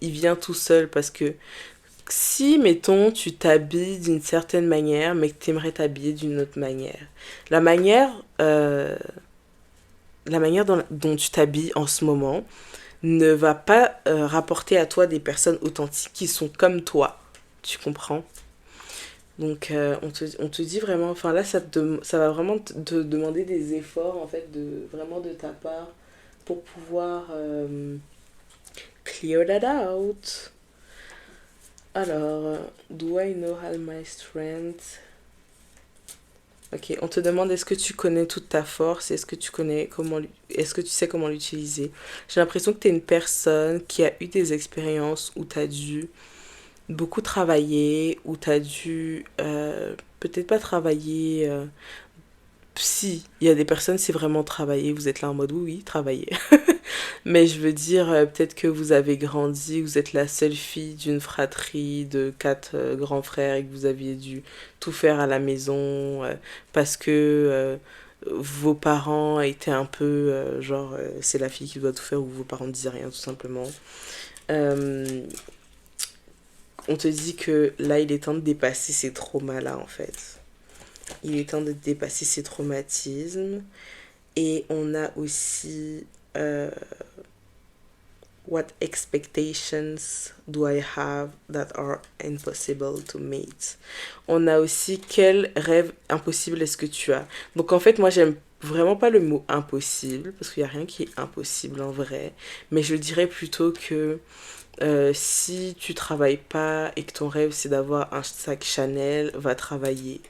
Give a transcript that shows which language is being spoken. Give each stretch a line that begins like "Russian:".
French: Il vient tout seul parce que si, mettons, tu t'habilles d'une certaine manière, mais que tu aimerais t'habiller d'une autre manière, la manière, euh, la manière dont tu t'habilles en ce moment ne va pas rapporter à toi des personnes authentiques qui sont comme toi. Tu comprends? Donc, on te dit vraiment, enfin là, ça va vraiment te demander des efforts, en fait, vraiment de ta part, pour pouvoir
English: clear that out.
French: Alors,
English: do I know how my strength?
French: Ok, on te demande est-ce que tu connais toute ta force, est-ce que tu sais comment l'utiliser? J'ai l'impression que tu es une personne qui a eu des expériences où tu as dû beaucoup travailler, où tu as dû peut-être pas travailler. Si, il y a des personnes, c'est vraiment travailler. Vous êtes là en mode oui, oui, travailler. Mais je veux dire, peut-être que vous avez grandi, vous êtes la seule fille d'une fratrie de 4 grands frères et que vous aviez dû tout faire à la maison parce que vos parents étaient un peu genre c'est la fille qui doit tout faire ou vos parents ne disaient rien tout simplement. Euh, on te dit que là, il est temps de dépasser ces traumas-là, en fait. Il est temps de dépasser ces traumatismes. Et on a aussi
English: what expectations do I have that are impossible to meet.
French: On a aussi quel rêve impossible est-ce que tu as. Donc en fait, moi j'aime vraiment pas le mot impossible parce qu'il y a rien qui est impossible en vrai, mais je dirais plutôt que si tu travailles pas et que ton rêve c'est d'avoir un sac Chanel, va travailler.